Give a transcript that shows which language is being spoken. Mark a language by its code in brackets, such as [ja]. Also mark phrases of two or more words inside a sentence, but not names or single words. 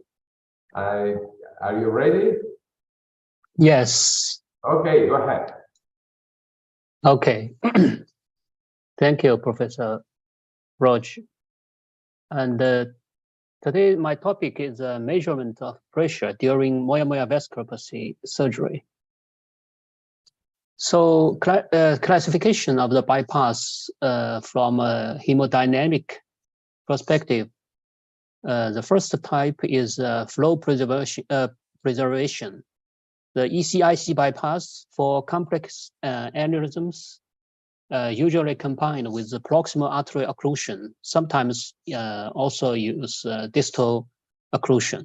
[en] Are you ready? Yes. Okay, go ahead. Okay. Thank you, Professor Roach. And today my topic is measurement of pressure during moya-moya vasculopathy surgery. So classification of the bypass from a hemodynamic perspective. The first type is flow preservation. The ECIC bypass for complex aneurysms usually combined with the proximal arterial occlusion, sometimes also use distal occlusion.